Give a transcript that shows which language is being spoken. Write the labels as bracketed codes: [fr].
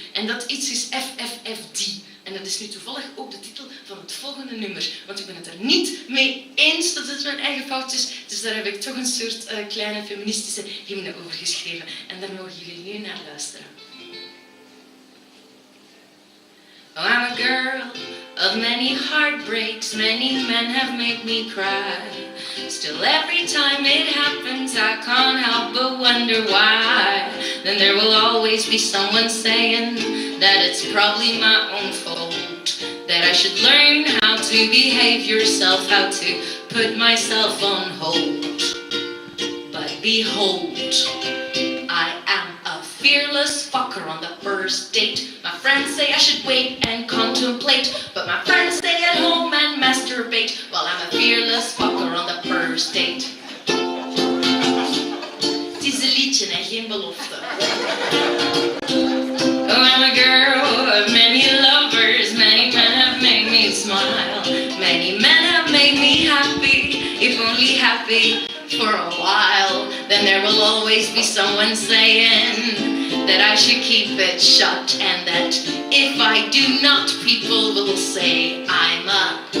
[nl] En dat iets is FFFD. En dat is nu toevallig ook de titel van het volgende nummer. Want ik ben het er niet mee eens dat het mijn eigen fout is. Dus daar heb ik toch een soort kleine feministische hymne over geschreven. En daar mogen jullie nu naar luisteren. [en] Oh, I'm a girl of many heartbreaks, many men have made me cry. Still every time it happens I can't help but wonder why. Then there will always be someone saying that it's probably my own fault, that I should learn how to behave yourself, how to put myself on hold. But behold, I am a fearless fucker on the first date. My friends say I should wait and contemplate, but my friends stay at home and masturbate while I'm a fearless fucker on the first date. [nl] Het is een liedje en geen belofte. [en] Oh, I'm a girl of many lovers, many men have made me smile, many men have made me happy, if only happy for a while. Then there will always be someone saying that I should keep it shut, and that if I do not, people will say I'm a...